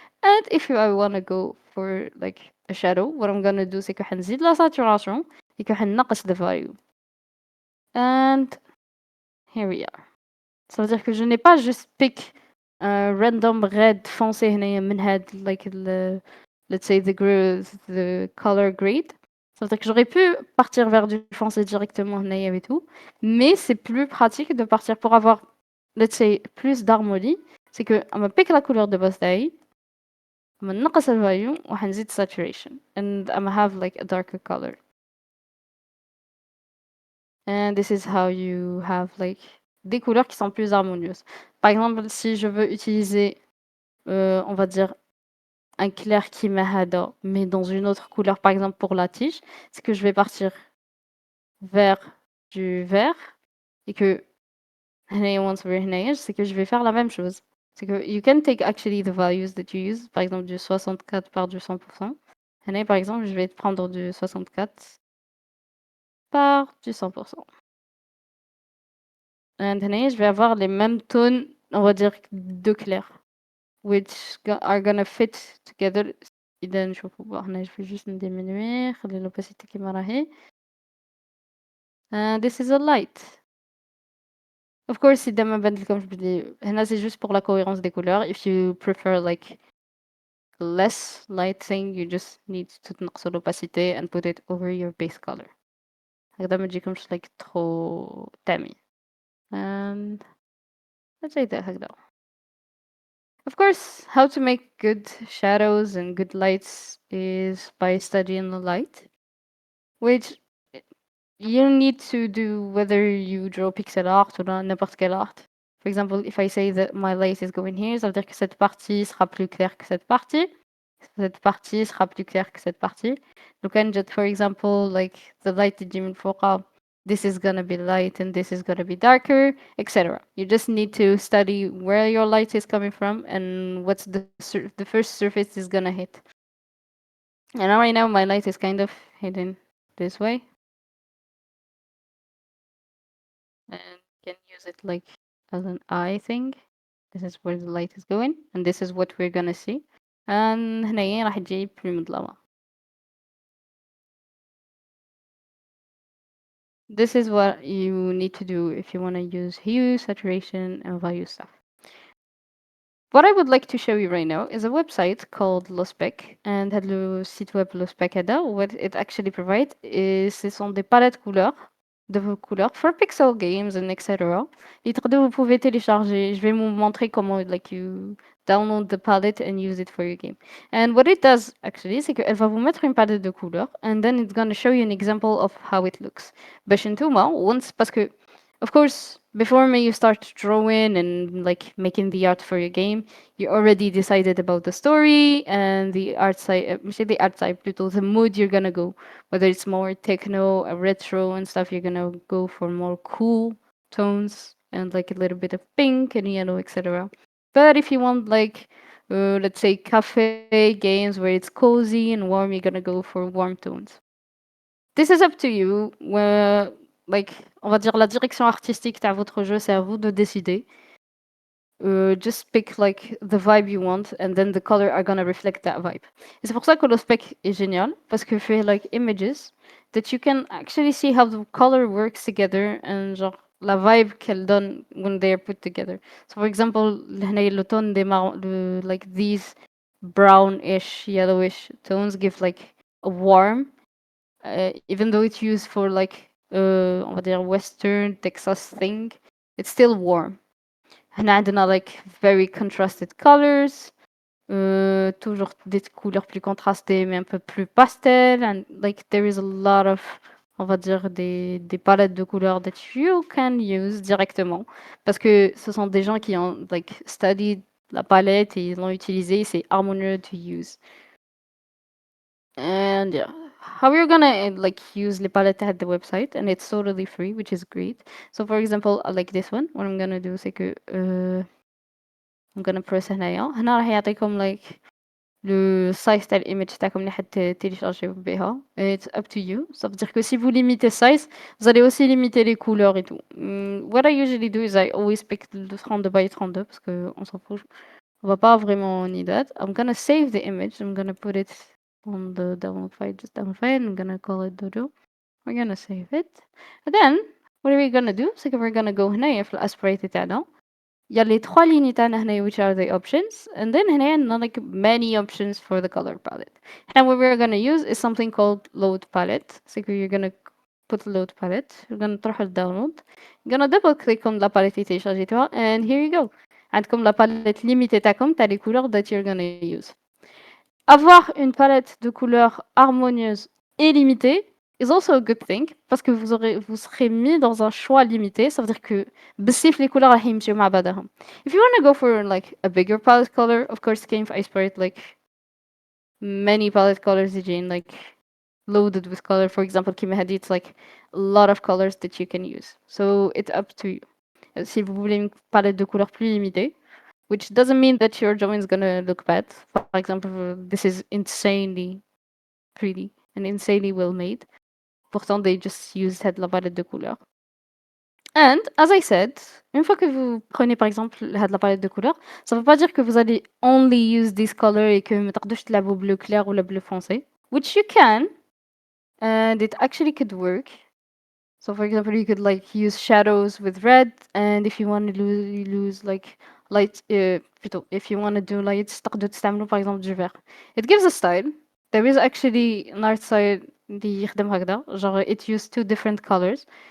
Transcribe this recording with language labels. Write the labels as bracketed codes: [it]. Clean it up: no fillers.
[en] And if I want to go for like a shadow, what I'm gonna do [fr] c'est que [ar] حنزيد [fr] la saturation et que [ar] حنقص [en] the value. [fr] And here we are. Ça veut dire que je n'ai pas juste pick un random red foncé [ar] هنايا من هاد [en] like let's say the color grade. [fr] Ça veut dire que j'aurais pu partir vers du foncé directement هنايا et tout, mais c'est plus pratique de partir pour avoir, let's say, plus d'harmonie. [ar] C'est que أما pick [fr] la couleur de base [ar] تاعي أما نقص الفاليو وحنزيد saturation and أما [en] have like a darker color. And this is how you have like [fr] des couleurs qui sont plus harmonieuses. Par exemple, si je veux utiliser, on va dire, un clair qui hada, mais dans une autre couleur, par exemple pour la tige, c'est que je vais partir vers du vert et que c'est que je vais faire la même chose. [en] C'est que you can take actually the values that you use, [fr] par exemple du 64 par du 100%. Et par exemple, je vais prendre du 64 par du 100%. And je vais avoir les mêmes tones, on va dire, de clair, [en] which are gonna fit together. [ar] إذا نشوفوا هنا [fr] je vais juste diminuer, خلي l'opacité [ar] كيما راهي. [en] This is a light. [fr] Of course, [ar] إذا ما بدلكمش بلي هنا [fr] c'est juste pour la cohérence des couleurs. [en] If you prefer like less light thing, you just need to [ar] تنقصوا [en] l'opacité and put it over your base color. [ar] هكذا ما تجيكمش like trop تامي. [en] And let's say that هكذا. Of course, how to make good shadows and good lights is by studying the light, which you need to do whether you draw pixel art [fr] ou n'importe quel art. [en] For example, if I say that my light is going here, [fr] ça veut dire que cette partie [en] sera plus claire que cette partie. [fr] Cette partie sera plus claire que cette partie. [en] You can just, for example, like the light [ar] تجي من فوق, [en] this is gonna be light and this is gonna be darker, etc. You just need to study where your light is coming from and what's the first surface is gonna hit. And right now my light is kind of hidden this way. And you can use it like as an eye thing. This is where the light is going and this is what we're gonna see. [ar] And هنايا راح تجي بالمظلمة. [en] This is what you need to do if you want to use hue, saturation, and value stuff. What I would like to show you right now is a website called Lospec, and هاد [fr] le site web [en] Lospec هذا, what it actually provides is [fr] ce sont des palettes couleurs de vos couleurs [en] for pixel games and etc. [fr] Et vous pouvez télécharger. Je vais vous montrer comment [en] like you download the palette and use it for your game. And what it does actually, [fr] c'est qu'elle va vous mettre une palette de couleurs [en] and then it's gonna show you an example of how it looks. [ar] باش نتوما [en] once parce que of course before you start drawing and like making the art for your game, you already decided about the story and the art side, the art side, plutôt the mood you're gonna go. Whether it's more techno, retro and stuff, you're gonna go for more cool tones and like a little bit of pink and yellow, etc. But if you want like let's say cafe games where it's cozy and warm, you're gonna go for warm tones. This is up to you. [fr] Like, on va dire la direction artistique de votre jeu, c'est à vous de décider. [en] Just pick like the vibe you want and then the color are gonna reflect that vibe. [fr] Et c'est pour ça que le spec est génial parce que fait [en] like images that you can actually see how the color works together and [fr] genre la vibe qu'elle donne [en] when they are put together. So for example, هنا le tone des like these brownish, yellowish tones give like a warm, even though it's used for like [fr] on va dire [en] Western Texas thing, it's still warm. [ar] هنا عندنا [en] like very contrasted colors, [fr] toujours des couleurs plus contrastées mais un peu plus pastel, [en] and like there is a lot of, on va dire, des palettes de couleurs that you can use directement [fr] parce que ce sont des gens qui ont [en] like studied la palette et [fr] ils l'ont utilisée, c'est harmonieux [en] to use. And yeah, how you're gonna like use les palettes at the website, and it's totally free, which is great. So for example, like this one, what I'm gonna do c'est que I'm gonna press [ar] هنايا راح يعطيكم [en] like le size تاع l'image تاعكم اللي télécharger بها. It's up to you. [fr] Ça veut dire que si vous limitez size, vous allez aussi limiter les couleurs et tout. [en] What I usually do is I always pick le 32 by 32 [fr] parce que on s'en fout. On va pas vraiment need that. [en] I'm gonna save the image. I'm gonna put it on the download file, just download file. I'm gonna call it Dodo. We're gonna save it. And then what are we gonna do? C'est que we're gonna go [ar] هنايا في الاسبريت تاعنا. [en] Il y a les trois lignes تاعنا هنايا which are the options, and then هنايا عندنا like many options for the color palette. And what we're gonna use is something called load palette. C'est que you're gonna put load palette. You're gonna تروحوا download. You're gonna double click on la palette اللي télécharجيتوها, and here you go. [fr] عندكم la palette limitée تاعكم تاع les couleurs [en] that you're gonna use. [fr] Avoir une palette de couleurs harmonieuse et limitée [en] is also a good thing [fr] parce que vous serez mis dans un choix limité. Ça veut dire que بصيف les couleurs [ar] راح يمشيو مع بعضهم. [en] If you want to go for like a bigger palette color, of course كاين في iSprite like many palette colors يجين like loaded with color. For example كيما هادي, it's like a lot of colors that you can use. So it's up to you. [fr] Si vous voulez une palette de couleurs plus limitée, [en] which doesn't mean that your drawing is gonna look bad. For example, this is insanely pretty and insanely well made. Pourtant, they just used cette la palette de couleurs. And as I said, [fr] une fois que vous prenez par exemple la palette de couleurs, [en] ça ne veut pas dire que vous allez only use this color et que [ar] ما تقدرش تلعبوا [en] bleu clair ou le bleu foncé, which you can, and it actually could work. So for example, you could like use shadows with red, and if you want to lose like light, plutôt, if you want to do lights, [ar] تقدروا تستعملوا [en] par exemple du vert. It gives a style. There is actually an art side اللي يخدم هكذا. Genre it used two different colors.